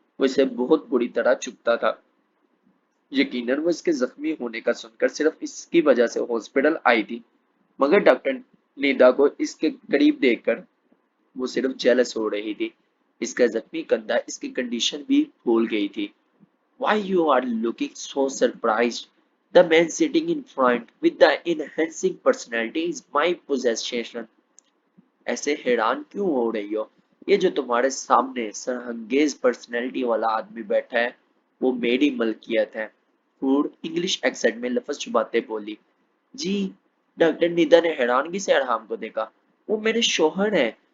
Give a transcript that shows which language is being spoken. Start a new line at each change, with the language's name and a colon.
Hindi: वो इसे बहुत बुरी तरह चुभता था। यकीनन वो इसके जख्मी होने का सुनकर सिर्फ इसकी वजह से हॉस्पिटल आई थी, मगर डॉक्टर निदा को इसके करीब देखकर वो सिर्फ जेलस हो रही थी। इसका जख्मी कंधा इसकी कंडीशन भी भूल गई थी।
English: Why you are looking so surprised? The man sitting in front with the enhancing personality is my possession.
Hindi: ऐसे हैरान क्यों हो रही हो? ये जो तुम्हारे सामने सरहंगेज पर्सनैलिटी वाला आदमी बैठा है, वो मेरी मलकियत है। फूड इंग्लिश एक्सेंट में लफ्ज छुपाते बोली। जी। डॉक्टर निदा ने हैरानगी से अरहाम को देखा। वो मेरे शोहर है।